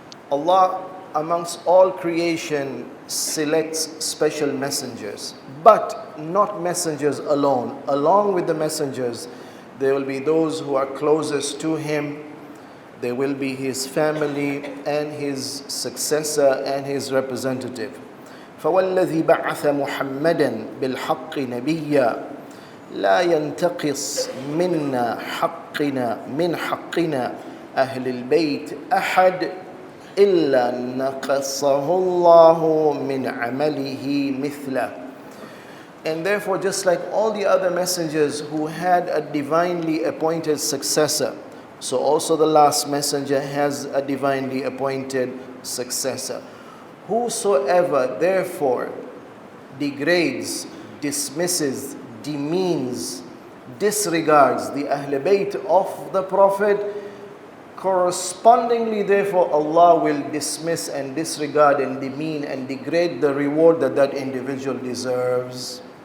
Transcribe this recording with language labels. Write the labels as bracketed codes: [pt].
[en] Allah, amongst all creation, selects special messengers, but not messengers alone. Along with the messengers, there will be those who are closest to him. There will be his family and his successor and his representative. [ar] فَوَالَّذِي بَعَثَ مُحَمَّدًا بِالْحَقِّ نَبِيًّا لا ينتقص منا حقنا من حقنا أهل البيت أحد إلا نقصه الله من عمله مثله. [en] And therefore, just like all the other messengers who had a divinely appointed successor, so also the last messenger has a divinely appointed successor. Whosoever therefore degrades, dismisses, demeans, disregards the Ahl Bayt of the Prophet, correspondingly therefore Allah will dismiss and disregard and demean and degrade the reward that that individual deserves.